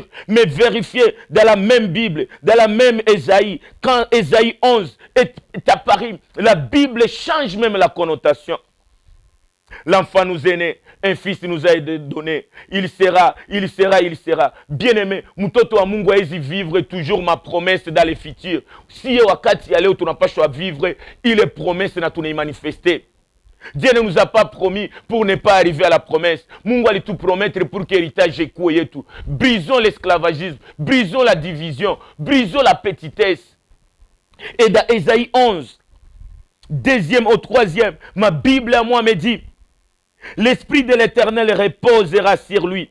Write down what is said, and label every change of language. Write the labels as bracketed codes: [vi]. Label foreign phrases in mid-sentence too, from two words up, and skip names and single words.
[fr] Mais vérifiez dans la même Bible, dans la même Ésaïe, quand Ésaïe 11 est apparu, la Bible change même la connotation. L'enfant nous est né, un fils nous a été donné. Il sera. Bien-aimé, [sw] mtoto wa Mungu hawezi [fr] vivre toujours ma promesse dans le futur. [sw] Si wakati ya leo tunapaswa vivre, ile promesse na tunaimanifester. [fr] Dieu ne nous a pas promis pour ne pas arriver à la promesse. Mungu allait tout promettre pour que l'héritage écoute tout. Brisons l'esclavagisme, brisons la division, brisons la petitesse. Et dans Ésaïe 11, deuxième au troisième, ma Bible à moi me dit, l'Esprit de l'Éternel reposera sur lui.